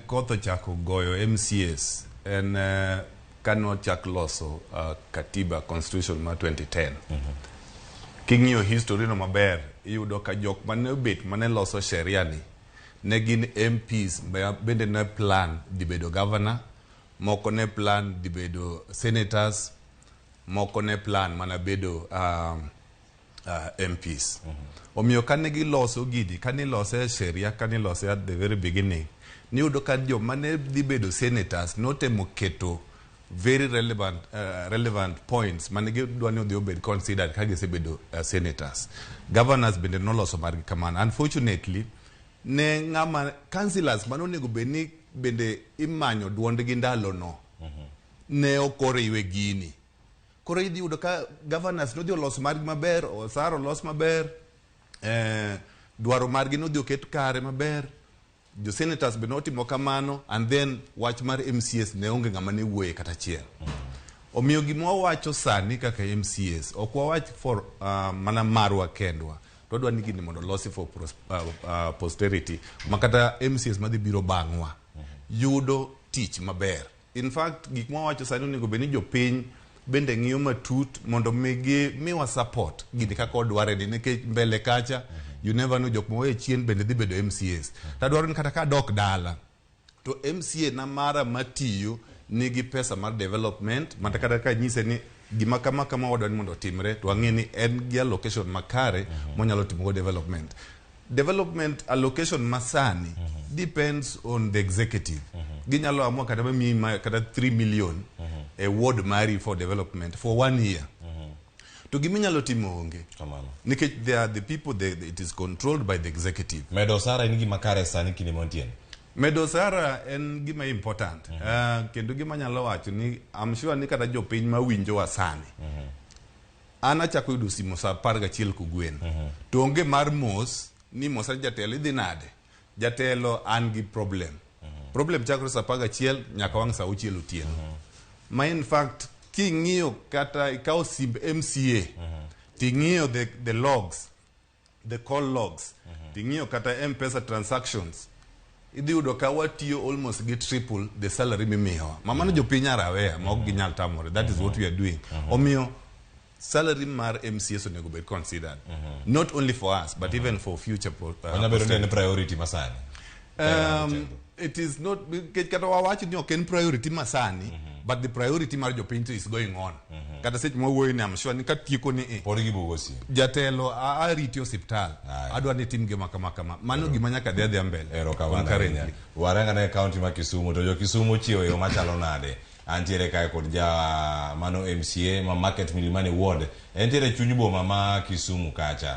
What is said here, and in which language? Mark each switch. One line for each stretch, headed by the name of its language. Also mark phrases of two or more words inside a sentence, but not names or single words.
Luo (Kenya and Tanzania): koth ochako goyo MCAs en kano chak loso katiba constitution ma 2010 king'iyo history no maber iyudo ka jok mane obet mane loso sheria ni ne gin MPs bende ne plan di bedo governor moko ne plan di bedo senators moko ne plan mana bedo MPs omiyo kane giloso gidi kane lose sheria kane lose
English: at the very beginning
Luo (Kenya and Tanzania): ni udo ka jo mane di bedo senators notemo keto
English: very relevant points
Luo (Kenya and Tanzania): mane gidwani odhi obed considered ka gisebedo senators governors bende noloso margi kamano unfortunately ne ng'ama councillors manonego bedni bende imanyo duondgi ndalo no ne okoriwe gini koro idhi yudo ka governors nodhi oloso margi maber osaro los maber dwaro margi nodhi oket kare maber, jo senators be notimo kamano,
English: and then
Luo (Kenya and Tanzania): wach mar MCAs ne onge ng'ama ne wuoye kata achiel. Omiyo gima wawacho sani kaka MCAs ok wawach for mana marwa kendwa, to wadwa ni gini mondo losi
English: for posterity,
Luo (Kenya and Tanzania): makata MCAs madhi biro bang'wa yudo tich maber.
English: In fact,
Luo (Kenya and Tanzania): gik ma wawacho sani onego bed ni jopiny bende ng'iyo matut mondo miwa support gini kaka odware ni, nikech mbele kacha
English: you never know
Luo (Kenya and Tanzania): jok mowe chien bende dhi bedo MCAs. Tadwaro ni kata ka dok dala to MCA na mara matiyo nigi pesa mar development, mata kata ka nyise ni gima kama wadwa ni mondo timre, to ang'e ni en gi allocation makare monyalo timo development.
English: Development allocation masani depends on the executive.
Luo (Kenya and Tanzania): Ginyalo amua kata kata 3 million
English: a ward
Luo (Kenya and Tanzania): mari
English: for development for 1 year.
Luo (Kenya and Tanzania): To giminyalo timo onge.
English: Nikech they are the people it is controlled by the executive.
Luo (Kenya and Tanzania): Medo sara en gima kare sani kini montien. Medo sara en gima important. Kendo gima nyalo wacho ni
English: I'm sure
Luo (Kenya and Tanzania): ni kata jopiny mawinjo wa sani. Ana chako yudo simo sa 11 kugwen. To onge mar mos ni mosa jatelo idhi nade. Jatelo an gi problem. Problem chakro sa 11 nyaka wang' sa 6 otieno. Ma
English: in fact
Luo (Kenya and Tanzania): king'iyo kata ikaw simb MCA, ting'iyo
English: the logs, the call logs,
Luo (Kenya and Tanzania): ting'iyo kata
English: M-Pesa transactions,
Luo (Kenya and Tanzania): idhi yudo ka watiyo
English: almost get triple the salary
Luo (Kenya and Tanzania): mimiyowa. Mamano jopiny arawea ma ok ginyal tamore.
English: That is what we are doing.
Luo (Kenya and Tanzania): Omiyo salary mar MCAs onego bed
English: considered, not only for us but even for future
Luo (Kenya and Tanzania): priority masani.
English: It is not
Luo (Kenya and Tanzania): kata wawacho ni ok en priority masani,
English: but the priority
Luo (Kenya and Tanzania): mar jopiny
English: is going on.
Luo (Kenya and Tanzania): Kata sech mawuoyo ni
English: I'm sure
Luo (Kenya and Tanzania): ni katieko ni podi gibugosi jatelo ariti hospital adwa ni tim gima kama mano gima nyaka dhi mbele. Ero kawana warenga na county ma Kisumu, to jo Kisumu chiwo yo machalo nade. Antiere kae kod mano MCA ma Market Milimani Ward entiere chuny boma ma Kisumu kacha.